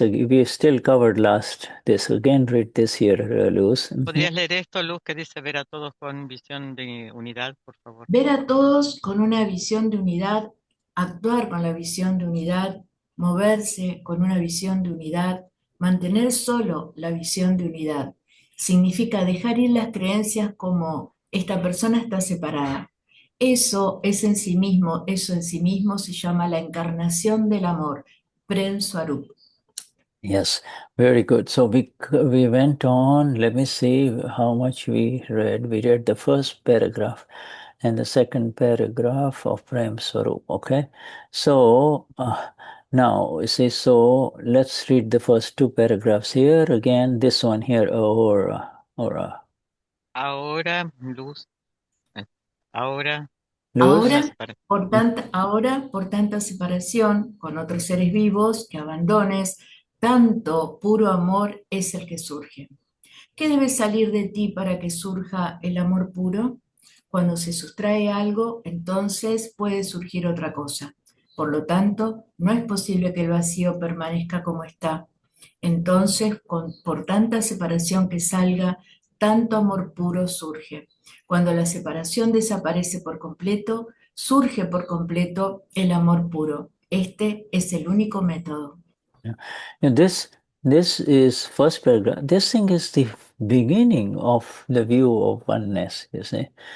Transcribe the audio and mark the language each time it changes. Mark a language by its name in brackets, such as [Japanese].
[English] We still covered last this again. Read this here, Luz. [Spanish] ¿Podrías leer esto, Luz, que dice ver a todos con visión de unidad, por favor? Ver a todos con una visión de unidad, actuar con la visión de unidad, moverse con una visión de unidad, mantener solo la visión de unidad. Significa dejar ir las creencias como esta persona está separada. Eso en sí mismo se llama la encarnación del amor, Prem Swarup. [English] Yes, very good. So we went on. Let me see how much we read. We read the first paragraph and the second paragraph of Prem Swarup. Okay, so now you see. So let's read the first two paragraphs here again. This one here, or [Spanish] Ahora, Luz, ahora, Luz. Ahora, por tanta separación con otros seres vivos que abandones, tanto puro amor es el que surge. ¿Qué debe salir de ti para que surja el amor puro? Cuando se sustrae algo, entonces puede surgir otra cosa. Por lo tanto, no es posible que el vacío permanezca como está. Entonces, por tanta separación que salga, tanto amor puro surge. Cuando la separación desaparece por completo, surge por completo el amor puro. Este es el único método. [English] And this is first paragraph. This thing is the beginning of the view of oneness, you see.